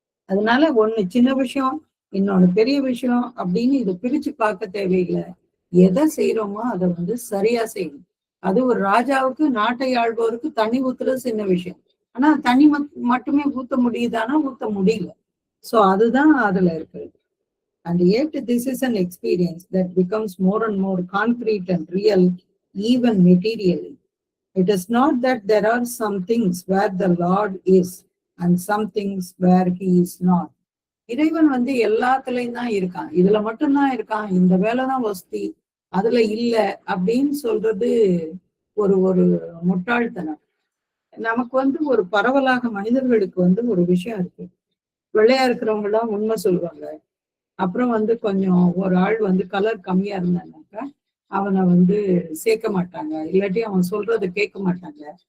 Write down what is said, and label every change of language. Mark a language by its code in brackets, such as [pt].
[ta] அதனால ஒண்ணு சின்ன விஷயம், இன்னொன்னு பெரிய விஷயம் அப்படின்னு இதை பிரிச்சு பார்க்க தேவையில்லை. எதை செய்யறோமோ அதை வந்து சரியா செய்யணும். அது ஒரு ராஜாவுக்கு நாட்டை ஆள்பவருக்கு தண்ணி ஊத்துறது சின்ன விஷயம். ஆனா தண்ணி மட்டுமே ஊத்த முடியுதானா ஊத்த முடியல. சோ அதுதான் அதுல இருக்குது. [en] And yet this is an experience that becomes more and more concrete and real, even materially. It is not that there are some things where the Lord is and some things where he is not. [ta] இறைவன் வந்து எல்லாத்துலயும் தான் இருக்கான், இதுல மட்டும்தான் இருக்கான், இந்த வேலைதான் வசதி அதுல இல்ல அப்படின்னு சொல்றது ஒரு ஒரு முட்டாள்தனம். நமக்கு வந்து ஒரு பரவலாக மனிதர்களுக்கு வந்து ஒரு விஷயம் இருக்கு. வெள்ளையா இருக்கிறவங்க எல்லாம் உண்மை சொல்லுவாங்க. அப்புறம் வந்து கொஞ்சம் ஒரு ஆள் வந்து கலர் கம்மியா இருந்தானாக்கா அவனை வந்து சேர்க்க மாட்டாங்க, இல்லாட்டி அவன் சொல்றதை கேட்க மாட்டாங்க.